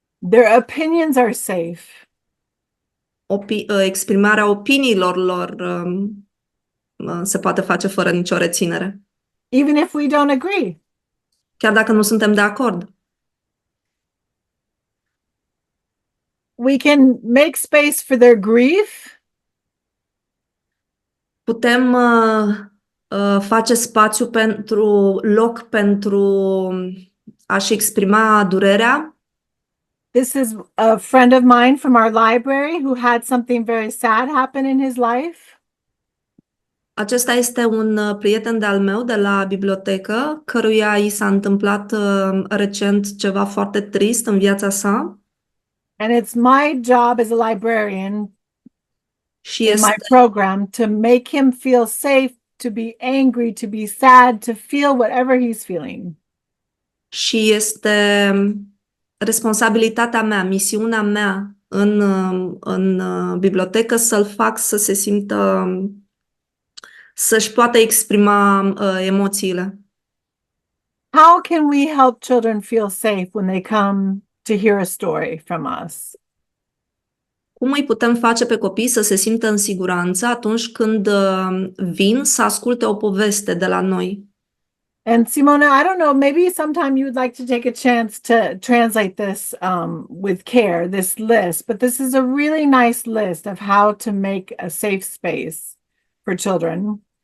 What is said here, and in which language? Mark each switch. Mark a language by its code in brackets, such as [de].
[en] Their opinions are safe. [ro] Exprimarea opiniilor lor se poate face fără nicio reținere. [en] Even if we don't agree. [ro] Chiar dacă nu suntem de acord. [en] We can make space for their grief. [ro] Putem face spațiu loc pentru a-și exprima durerea. [en] This is a friend of mine from our library who had something very sad happen in his life. [ro] Acesta este un prieten de-al meu de la bibliotecă, căruia i s-a întâmplat recent ceva foarte trist în viața sa. [en] And it's my job as a librarian [ro] Și [en] in my program to make him feel safe, to be angry, to be sad, to feel whatever he's feeling. [ro] Și este responsabilitatea mea, misiunea mea în bibliotecă să-l fac să se simtă, să-și poată exprima emoțiile. [en] How can we help children feel safe when they come to hear a story from us? [ro] Cum îi putem face pe copii să se simtă în siguranță atunci când vin să asculte o poveste de la noi? [en] And Simona, I don't know, maybe sometime you would like to take a chance to translate this with care, this list, but this is a really nice list of how to make a safe space for children.